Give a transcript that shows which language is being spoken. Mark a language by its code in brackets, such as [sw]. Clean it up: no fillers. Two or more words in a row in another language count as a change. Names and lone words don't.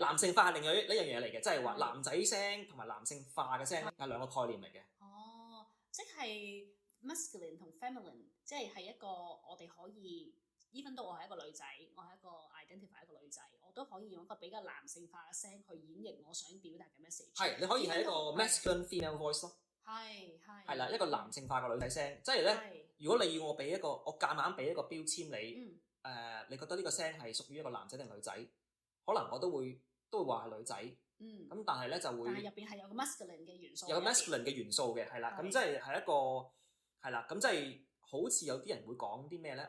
[yue] 男性化係另外一樣嘢嚟嘅，即係話男仔聲同埋男性化嘅聲係兩個概念嚟嘅。哦，即係 masculine 同 feminine， 即係一個我哋可以 even 到我係一個女仔，我係一個 identify 一個女仔，我都可以用一個比較男性化嘅聲去演繹我想表達嘅 message。係，你可以係一個 [en] masculine female voice [yue] 咯。係啦，一個男性化嘅女仔聲，即係咧，如果你要我夾硬俾一個標籤你，你覺得呢個聲係屬於一個男仔定女仔？可能我都會話係女仔。咁但係咧就會，但係入邊係有個 masculine 嘅元素，有個 masculine 嘅元素嘅，係啦，咁即係一個係啦，咁即係好似有啲人會講啲咩咧？